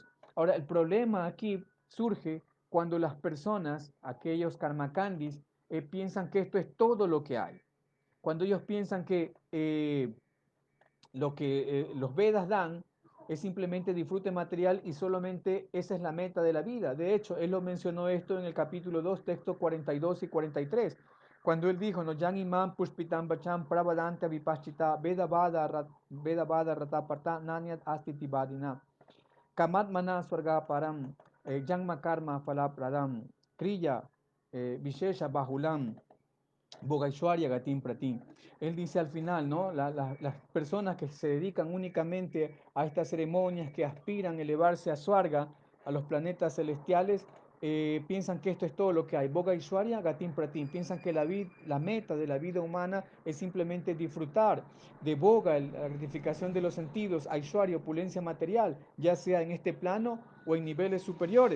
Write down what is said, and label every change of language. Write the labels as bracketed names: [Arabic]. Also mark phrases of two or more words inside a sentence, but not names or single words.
[Spanish] Ahora, el problema aquí surge cuando las personas, aquellos karmakandis, piensan que esto es todo lo que hay. Cuando ellos piensan que lo que los Vedas dan es simplemente disfrute material y solamente esa es la meta de la vida. De hecho, él lo mencionó esto en el capítulo 2, texto 42 y 43, cuando él dijo, [Sanskrit] no यां इमां पुष्पितां वाचं प्रवदन्ति विपश्चितः वेद वाद रताः पार्थ नान्यत् अस्ति इति वादिनः कामात्मानः स्वर्ग परा जन्म कर्म फलप्रदां क्रिया विशेष बहुलां भोगैश्वर्य गतिं प्रति. [Spanish] Él dice al final, ¿no? Las personas que se dedican únicamente a estas ceremonias, que aspiran a elevarse a Swarga, a los planetas celestiales, piensan que esto es todo lo que hay. [Sanskrit] भोगैश्वर्य गतिं प्रति. [Spanish] Piensan que la meta de la vida humana es simplemente disfrutar de Boga, la gratificación de los sentidos, Aishwarya, opulencia material, ya sea en este plano o en niveles superiores.